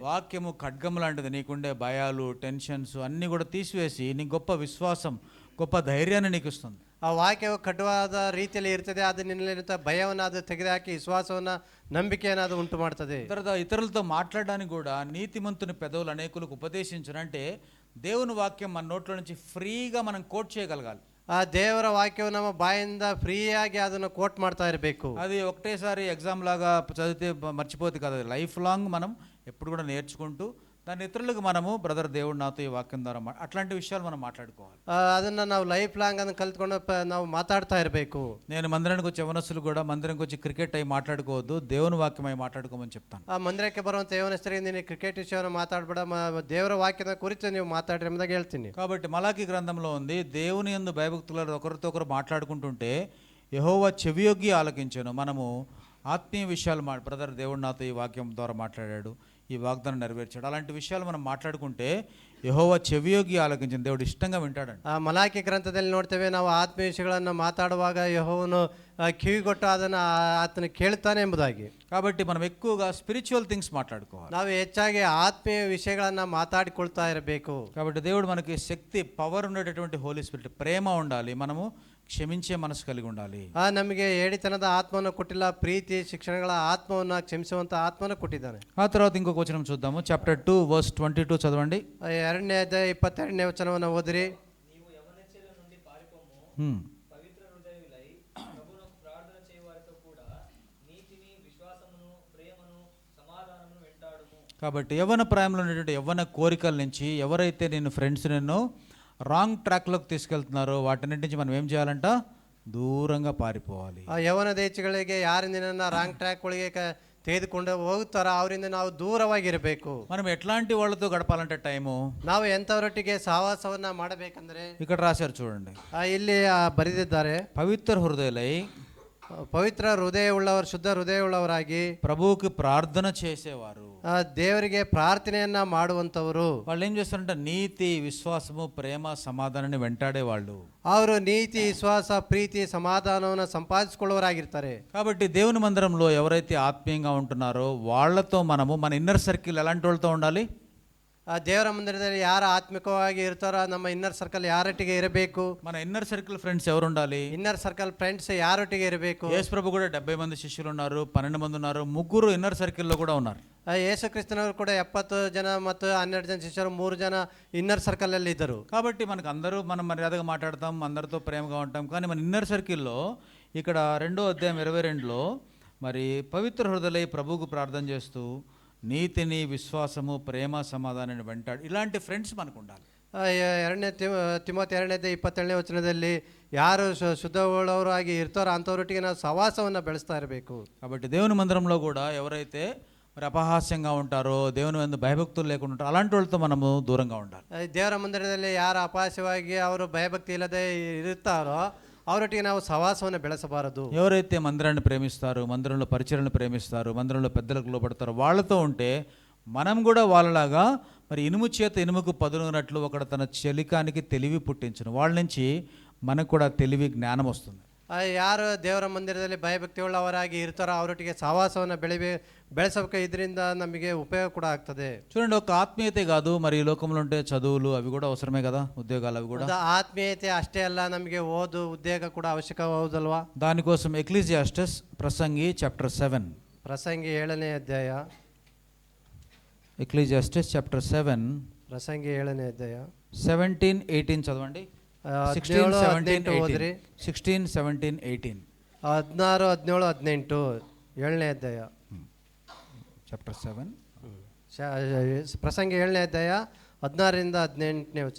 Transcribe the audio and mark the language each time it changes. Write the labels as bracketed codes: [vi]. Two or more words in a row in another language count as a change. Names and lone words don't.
[te] వాక్యము ఖడ్గం లాంటిది. నీకుండే భయాలు, టెన్షన్స్ అన్నీ కూడా తీసివేసి నీకు గొప్ప విశ్వాసం, గొప్ప ధైర్యాన్ని నీకు ఇస్తుంది. [kn] ಆ ವಾಕ್ಯವು ಕಠಿಣವಾದ ರೀತಿಯಲ್ಲಿ ಇರ್ತದೆ. ಅದು ನಿನ್ನಲ್ಲಿರುವಂಥ ಭಯವನ್ನು ಅದು ತೆಗೆದುಹಾಕಿ ವಿಶ್ವಾಸವನ್ನ, ನಂಬಿಕೆಯನ್ನು ಅದು ಉಂಟು ಮಾಡ್ತದೆ. [te] తర్వాత ఇతరులతో మాట్లాడడానికి కూడా నీతిమంతుని పెదవులు అనేకులకు ఉపదేశించను. అంటే దేవుని వాక్యం మన నోట్లో నుంచి ఫ్రీగా మనం కోట్ చేయగలగాలి. [kn] ಆ ದೇವರ ವಾಕ್ಯವು ನಮ್ಮ ಬಾಯಿಂದ ಫ್ರೀಯಾಗಿ ಅದನ್ನು ಕೋಟ್ ಮಾಡ್ತಾ ಇರಬೇಕು. [te] అది ఒకటేసారి ఎగ్జామ్ లాగా చదివితే మర్చిపోతే కదా, [en] life long [te] మనం ఎప్పుడు కూడా నేర్చుకుంటూ దాని ఇతరులకు మనము బ్రదర్ దేవుడు నాతో ఈ వాక్యం ద్వారా అట్లాంటి విషయాలు మనం మాట్లాడుకోవాలి. [kn] ಅದನ್ನು ನಾವು [en] life long [kn] ಅದನ್ನು ಕಲ್ತ್ಕೊಂಡು ನಾವು ಮಾತಾಡ್ತಾ ಇರಬೇಕು. [te] నేను మందిరానికి వచ్చే యవనస్తులు కూడా మందిరానికి వచ్చి క్రికెట్ అయి మాట్లాడుకోవద్దు, దేవుని వాక్యం అయి మాట్లాడుకోమని చెప్తాను. [kn] ಆ ಮಂದಿರಕ್ಕೆ ಬರುವಂಥ ಯೌವನಸ್ಥರಿಗೆ ನೀನು ಕ್ರಿಕೆಟ್ ವಿಷಯವನ್ನು ಮಾತಾಡಬೇಡ, ದೇವರ ವಾಕ್ಯದ ಕುರಿತು ನೀವು ಮಾತಾಡ್ರಿ ಎಂಬುದಾಗಿ ಹೇಳ್ತೀನಿ. [te] కాబట్టి మలాకి గ్రంథంలో ఉంది, దేవుని యందు భయభక్తులు ఒకరితో ఒకరు మాట్లాడుకుంటుంటే యెహోవా చెవియొగ్గి ఆలకించాను. మనము ఆత్మీయ విషయాలు బ్రదర్ దేవుడు నాతో ఈ వాక్యం ద్వారా మాట్లాడాడు, ఈ వాగ్దానం నెరవేర్చాడు, అలాంటి విషయాలు మనం మాట్లాడుకుంటే యెహోవా చెవియొగ్గి ఆలకించిన దేవుడు ఇష్టంగా వింటాడంట. [kn] ಆ ಮಲಾಕಿ ಗ್ರಂಥದಲ್ಲಿ ನೋಡ್ತೇವೆ, ನಾವು ಆತ್ಮೀಯ ವಿಷಯಗಳನ್ನು ಮಾತಾಡುವಾಗ ಯೆಹೋವನು ಕಿವಿಗೊಟ್ಟು ಅದನ್ನು ಆತನು ಕೇಳ್ತಾನೆ ಎಂಬುದಾಗಿ. [te] కాబట్టి మనం ఎక్కువగా [en] spiritual things [te] మాట్లాడుకోవాలి. [kn] ನಾವು ಹೆಚ್ಚಾಗಿ ಆತ್ಮೀಯ ವಿಷಯಗಳನ್ನು ಮಾತಾಡಿಕೊಳ್ತಾ ಇರಬೇಕು. [te] కాబట్టి దేవుడు మనకి శక్తి, పవర్ ఉండేటటువంటి [en] Holy Spirit, [te] ప్రేమ ఉండాలి, మనము క్షమించే మనసు కలిగి ఉండాలి. [kn] ನಮಗೆ ಏಡಿತನದ ಆತ್ಮವನ್ನು ಕೊಟ್ಟಿಲ್ಲ, ಪ್ರೀತಿ ಶಿಕ್ಷಣಗಳ ಆತ್ಮವನ್ನು ಕ್ಷಮಿಸುವಂತ ಆತ್ಮವನ್ನು ಕೊಟ್ಟಿದ್ದಾನೆ. [te] ఆ తర్వాత ఇంకొక వచనం చూద్దాము. చాప్టర్ 2 వర్స్ 22 చదవండి. [kn] 2ನೇ ಅಧ್ಯಾಯ 22ನೇ ವಚನವನ್ನು ಓದಿರಿ. [te] నీవు యవ్వనెచ్చల నుండి పారిపోము, పవిత్ర హృదయులై ప్రభువునకు ప్రార్థన చేయవారితో కూడా నీతిని, విశ్వాసమును, ప్రేమను, సమాధానమును వెంటాడుము. కాబట్టి యవ్వన ప్రాయంలో ఉండేటువంటి యవ్వన కోరికల నుంచి ఎవరైతే నేను ఫ్రెండ్స్ నిన్ను రాంగ్ ట్రాక్లోకి తీసుకెళ్తున్నారో వాటన్నిటి నుంచి మనం ఏం చేయాలంట? దూరంగా పారిపోవాలి. [kn] ಆ ಯೌವನದ ಹೆಚ್ಚುಗಳಿಗೆ ಯಾರಿಂದ ನಿನ್ನನ್ನು [en] wrong track [kn] ಒಳಗೆ ತೆಗೆದುಕೊಂಡು ಹೋಗುತ್ತಾರೋ ಅವರಿಂದ ನಾವು ದೂರವಾಗಿರಬೇಕು. [te] మనం ఎట్లాంటి వాళ్ళతో గడపాలంటే టైము, [kn] ನಾವು ಎಂಥವರೊಟ್ಟಿಗೆ ಸಹವಾಸವನ್ನ ಮಾಡಬೇಕಂದ್ರೆ [te] ఇక్కడ రాశారు చూడండి. [kn] ಇಲ್ಲಿ ಬರೆದಿದ್ದಾರೆ, [te] పవిత్ర హృదయులై [kn] ಪವಿತ್ರ ಹೃದಯ ಉಳ್ಳವರು, ಶುದ್ಧ ಹೃದಯ ಉಳ್ಳವರಾಗಿ [te] ప్రభువుకి ప్రార్థన చేసేవారు. [kn] ದೇವರಿಗೆ ಪ್ರಾರ್ಥನೆಯನ್ನ ಮಾಡುವಂತವರು. [te] వాళ్ళు ఏం చేస్తారంటే నీతి, విశ్వాసము, ప్రేమ, సమాధానాన్ని వెంటాడే వాళ్ళు. [kn] ಅವರು ನೀತಿ, ವಿಶ್ವಾಸ, ಪ್ರೀತಿ, ಸಮಾಧಾನವನ್ನು ಸಂಪಾದಿಸಿಕೊಳ್ಳುವರಾಗಿರ್ತಾರೆ. [te] కాబట్టి దేవుని మందిరంలో ఎవరైతే ఆత్మీయంగా ఉంటున్నారో వాళ్ళతో మనము మన [en] inner circle [te] ఎలాంటి వాళ్ళతో ఉండాలి? [kn] ಆ ದೇವರ ಮಂದಿರದಲ್ಲಿ ಯಾರು ಆತ್ಮಿಕವಾಗಿ ಇರ್ತಾರೋ ನಮ್ಮ [en] inner circle [kn] ಯಾರೊಟ್ಟಿಗೆ ಇರಬೇಕು? [te] మన [en] inner circle friends [te] ఎవరు ఉండాలి? [en] inner circle friends [kn] ಯಾರೊಟ್ಟಿಗೆ ಇರಬೇಕು? [te] యేసు ప్రభు కూడా 70 మంది శిష్యులు ఉన్నారు, 12 మంది ఉన్నారు, 3 ఇన్నర్ సర్కిల్లో కూడా ఉన్నారు. [kn] ಯೇಸು ಕ್ರಿಸ್ತನವರು ಕೂಡ 70 ಜನ ಮತ್ತು 12 ಜನ ಶಿಷ್ಯರು, 3 ಜನ [en] inner circle [kn] ಅಲ್ಲಿ ಇದ್ದರು. [te] కాబట్టి మనకు అందరూ మనం మర్యాదగా మాట్లాడతాం, అందరితో ప్రేమగా ఉంటాం. కానీ మన ఇన్నర్ సర్కిల్లో ఇక్కడ 2వ అధ్యాయం 22లో మరి పవిత్ర హృదయలై ప్రభువుకు ప్రార్థన చేస్తూ నీతిని, విశ్వాసము, ప్రేమ, సమాధానాన్ని వెంటాడు ఇలాంటి ఫ్రెండ్స్ మనకు ఉండాలి. [kn] 2ನೇ ತಿಮೋಥೆ 2ನೇ ಅಧ್ಯಾಯ 27ನೇ ವಚನದಲ್ಲಿ ಯಾರು ಶುದ್ಧವುಳ್ಳವರಾಗಿ ಇರ್ತಾರೋ ಅಂಥವರೊಟ್ಟಿಗೆ ನಾವು ಸಹವಾಸವನ್ನು ಬೆಳೆಸ್ತಾ ಇರಬೇಕು. [te] కాబట్టి దేవుని మందిరంలో కూడా ఎవరైతే మరి అపహాస్యంగా ఉంటారో, దేవుని మీద భయభక్తులు లేకుండా ఉంటారో అలాంటి వాళ్ళతో మనము దూరంగా ఉండాలి. [kn] ದೇವರ ಮಂದಿರದಲ್ಲಿ ಯಾರು ಅಪಹಾಸ್ಯವಾಗಿ ಅವರು ಭಯಭಕ್ತಿ ಇಲ್ಲದೆ ಇರ್ತಾರೋ ಅವರೊಟ್ಟಿಗೆ ನಾವು ಸಹವಾಸವನ್ನು ಬೆಳೆಸಬಾರದು. [te] ఎవరైతే మందిరాన్ని ప్రేమిస్తారో, మందిరంలో పరిచర్యలను ప్రేమిస్తారో, మందిరంలో పెద్దలకు లోబడతారో వాళ్ళతో ఉంటే మనం కూడా వాళ్ళలాగా మరి ఇనుము చేత ఇనుముకు పదునున్నట్లు ఒకడు తన చెలికానికి తెలివి పుట్టించును. వాళ్ళ నుంచి మనకు కూడా తెలివి, జ్ఞానం వస్తుంది. [kn] ಯಾರು ದೇವರ ಮಂದಿರದಲ್ಲಿ ಭಯಭಕ್ತಿ ಉಳ್ಳವರಾಗಿ ಇರ್ತಾರೋ ಅವರೊಟ್ಟಿಗೆ ಸಹವಾಸವನ್ನು ಬೆಳೆಸಬೇಕು. ಇದರಿಂದ ನಮಗೆ ಉಪಯೋಗ ಕೂಡ ಆಗ್ತದೆ. [te] చూడండి, ఒక ఆత్మీయతే కాదు, మరి ఈ లోకంలో ఉంటే చదువులు అవి కూడా అవసరమే కదా, ఉద్యోగాలు అవి కూడా. [kn] ಆತ್ಮೀಯತೆ ಅಷ್ಟೇ ಅಲ್ಲ, ನಮಗೆ ಓದು, ಉದ್ಯೋಗ ಕೂಡ ಅವಶ್ಯಕ ಹೌದಲ್ವಾ? [te] దానికోసం ఎక్లీసియాస్టస్ ప్రసంగి చాప్టర్ 7, [kn] ಪ್ರಸಂಗಿ 7ನೇ ಅಧ್ಯಾಯ, [te] ఎక్లీసియాస్టస్ చాప్టర్ 7 [kn] ಪ್ರಸಂಗಿ 7ನೇ ಅಧ್ಯಾಯ [te] 17-18 చదవండి. 16, 17, 18. 16, 17, 18. [kn] 16, 17, 18 7ನೇ ಅಧ್ಯಾಯ. [te] చాప్టర్ 7 [kn] ಪ್ರಸಂಗಿ 7ನೇ ಅಧ್ಯಾಯ 16ರಿಂದ 18ನೇ ವಚನ.